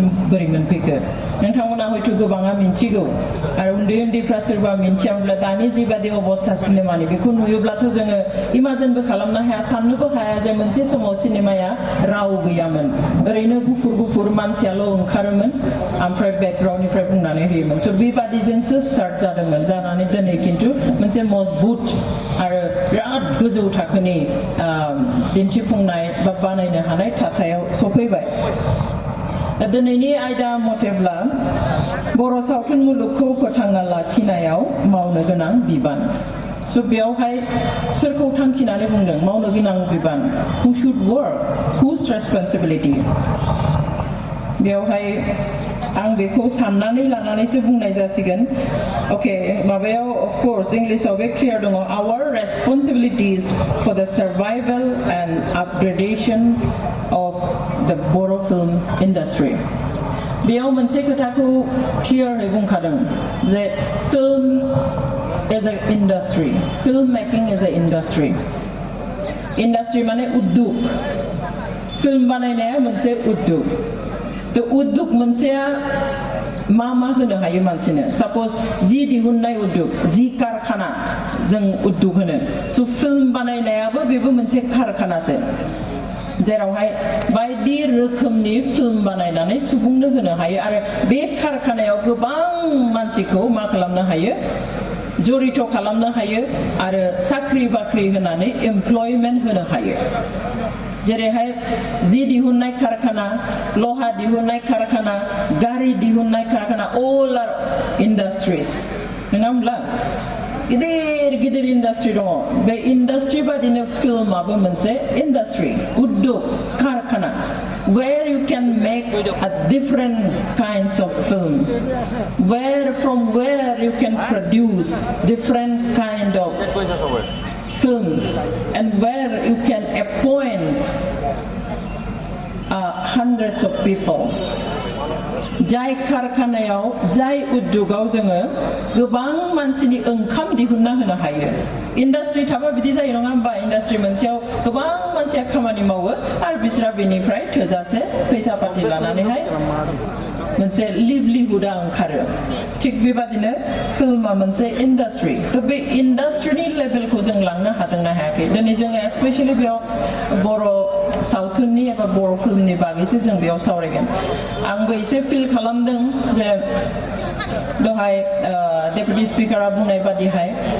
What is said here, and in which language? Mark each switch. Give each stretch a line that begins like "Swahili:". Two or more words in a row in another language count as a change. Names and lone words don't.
Bodo: बोरै मोनफैखो नोंथांमोना हयथ' गोबाङा मिन्थिगौ आरो उन्दैफ्रा सोरबा मिन्थियाब्ला दानि जिबादि अबस्था सिनेमानि बेखौ नुयोब्लाथ' जोङो इमाजिनबो खालामनो हाया साननोबो हाया जे मोनसे समाव सिनेमाया राव गैयामोन ओरैनो गुफुर मानसियाल' ओंखारोमोन ओमफ्राय बेकग्राउन्डनिफ्राय बुंनानै होयोमोन स' बेबादिजोंसो स्टार्ट जादोंमोन जानानै दिनै खिन्थु मोनसे मजबुत आरो बिराद गोजौ थाखोनि दिन्थिफुंनाय बा बानायनो हानाय थाथायाव सफैबाय दिनैनि आयदा मथेब्ला बर' सावथुन मुलुगखौ फोथांना लाखिनायाव मावनो गोनां बिबान स' बेयावहाय सोरखौ थांखिनानै बुंदों मावनो गोनां बिबान
English: who should work whose responsibility
Bodo: बेयावहाय आं बेखौ साननानै लानानैसो बुंनाय जासिगोन अके माबायाव
English: of course
Bodo: इंलिशआव बे क्लियार दङ
English: our responsibilities for the survival and upgradation of the Boro film industry
Bodo: बेयाव मोनसे खोथाखौ क्लियारै बुंखादों जे
English: film is an industry film making is an industry
Bodo: माने उद्योग फिल्म बानायनाया मोनसे उद्योग तो उद्योग मोनसेया मा होनो हायो मानसिनो सपोज जि दिहुननाय उद्योग जि कारखाना जों उद्योग होनो स' फिल्म बानायनायाबो बेबो मोनसे कारखानासो जेरावहाय बायदि रोखोमनि फिल्म बानायनानै सुबुंनो होनो हायो आरो बे कारखानायाव गोबां मानसिखौ मा खालामनो हायो जरित खालामनो हायो आरो साख्रि बाख्रि होनानै एमप्लयमेन्ट होनो हायो जेरैहाय जि दिहुननाय कारखाना लहा दिहुननाय कारखाना गारि दिहुननाय कारखाना
English: all are industries
Bodo: नङा होमब्ला गिदिर इन्डास्ट्रि दङ बे इन्डास्ट्रि बादिनो फिल्माबो मोनसे इन्डास्ट्रि उद्योग कारखाना
English: where you can make a different kinds of film from where you can produce different kind of films and where you can appoint hundreds of people
Bodo: जाय कारखानायाव जाय उद्योगाव जोङो गोबां मानसिनि ओंखाम दिहुनना होनो हायो इन्डास्ट्रि थाबा बिदि जायो नङा होमबा इन्डास्ट्रि मोनसेयाव गोबां मानसिया खामानि मावो आरो बिसोरा बेनिफ्राय थोजासे फैसा पाति लानानैहाय मोनसे लिभलिहुडा ओंखारो थिग बेबादिनो फिल्मा मोनसे इन्डास्ट्रि थ' बे इन्डास्ट्रिनि लेभेलखौ जों लांनो हादोंना हायाखै दिनै जोङो स्पेशेलि बेयाव बर' सावथुननि एबा बर' फिल्मनि बागैसो जों बेयाव सावरायगोन आंबो एसे फिल खालामदों जे दहाय
English: deputy speaker
Bodo: बुंनाय बादिहाय